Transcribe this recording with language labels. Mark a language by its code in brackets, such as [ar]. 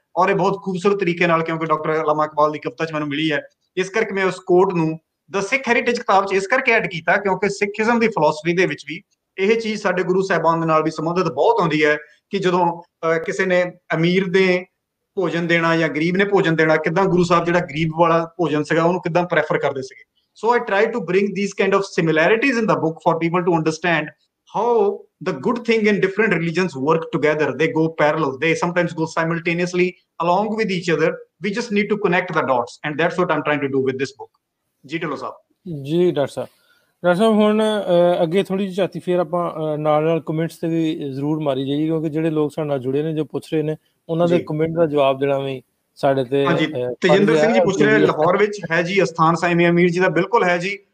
[pa] ਔਰ ਇਹ ਬਹੁਤ ਖੂਬਸੂਰਤ ਤਰੀਕੇ ਨਾਲ, ਕਿਉਂਕਿ ਡਾਕਟਰ ਅਲਾਮਾ ਇਕਬਾਲ ਦੀ ਕਵਿਤਾ 'ਚ ਮੈਨੂੰ ਮਿਲੀ ਹੈ, ਇਸ ਕਰਕੇ ਮੈਂ ਉਸ ਕੋਟ ਨੂੰ ਦ ਸਿੱਖ ਹੈਰੀਟੇਜ ਕਿਤਾਬ 'ਚ ਇਸ ਕਰਕੇ ਐਡ ਕੀਤਾ, ਕਿਉਂਕਿ ਸਿੱਖੀਜ਼ਮ ਦੀ ਫਿਲਾਸਫੀ ਦੇ ਵਿੱਚ ਵੀ ਇਹ ਚੀਜ਼ ਸਾਡੇ ਗੁਰੂ ਸਾਹਿਬਾਨ ਦੇ ਨਾਲ ਵੀ ਸੰਬੰਧਿਤ ਬਹੁਤ ਆਉਂਦੀ ਹੈ ਕਿ ਜਦੋਂ ਕਿਸੇ ਨੇ ਅਮੀਰ ਦੇ ਭੋਜਨ ਦੇਣਾ ਜਾਂ ਗਰੀਬ ਨੇ ਭੋਜਨ ਦੇਣਾ, ਕਿੱਦਾਂ ਗੁਰੂ ਸਾਹਿਬ ਜਿਹੜਾ ਗਰੀਬ ਵਾਲਾ ਭੋਜਨ ਸੀਗਾ ਉਹਨੂੰ ਕਿੱਦਾਂ ਪ੍ਰੈਫਰ ਕਰਦੇ ਸੀਗੇ। [en] So I try to bring these kind of similarities in the book for people to understand how the good thing in different religions work together. They go parallel. They sometimes go simultaneously along with each other. We just need to connect the dots, and that's what I'm trying to do with this book. [pa] ਜੀ ਢਿੱਲੋਂ ਸਾਹਿਬ। ਜੀ doctor ਸਾਹਿਬ ਹੁਣ ਅੱਗੇ ਥੋੜੀ ਜਿਹੀ ਝਾਤੀ ਫੇਰ ਆਪਾਂ ਨਾਲ comments ਤੇ ਵੀ ਜ਼ਰੂਰ ਮਾਰੀ ਜਾਈਏ, ਕਿਉਂਕਿ ਜਿਹੜੇ ਲੋਕ ਸਾਡੇ ਨਾਲ ਜੁੜੇ ਨੇ, ਜੋ ਪੁੱਛ ਰਹੇ ਨੇ, ਉਹਨਾਂ ਦੇ ਕਮੈਂਟ ਦਾ ਜਵਾਬ ਦੇਣਾ ਵੀ ਸਾਡੇ ਤੇ। ਹਾਂਜੀ, ਤੇਜਿੰਦਰ ਸਿੰਘ ਜੀ ਪੁੱਛ ਰਹੇ ਲਾਹੌਰ ਵਿੱਚ ਹੈ ਜੀ ਅਸਥਾਨ ਸਾਈਂ ਮੀਆਂ ਮੀਰ ਜੀ ਦਾ? ਬਿਲਕੁਲ ਹੈ ਜੀ।